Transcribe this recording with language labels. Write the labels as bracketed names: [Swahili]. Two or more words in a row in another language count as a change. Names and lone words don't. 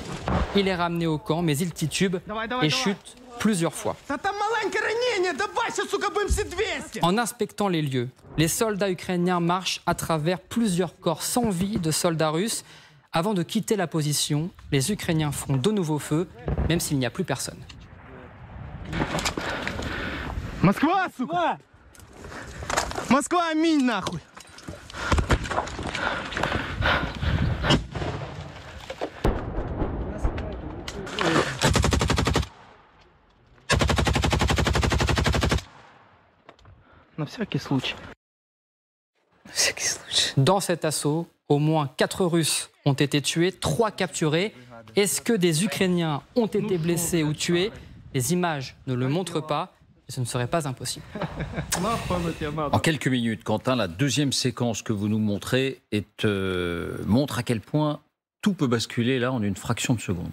[French] Il est ramené au camp, mais il titube et chute plusieurs fois. En inspectant les lieux, les soldats ukrainiens marchent à travers plusieurs corps sans vie de soldats russes. Avant de quitter la position, les Ukrainiens font de nouveau feu, même s'il n'y a plus personne. [Russian] Москва, сука! Москва, аминь, нахуй! На всякий случай. [French] Dans cet assaut, au moins 4 Russes ont été tués, 3 capturés. Est-ce que des Ukrainiens ont été blessés ou tués? Les images ne le montrent pas, et ce ne serait pas impossible. En quelques minutes, Quentin, la deuxième séquence que vous nous montrez montre à quel point tout peut basculer là en une fraction de seconde.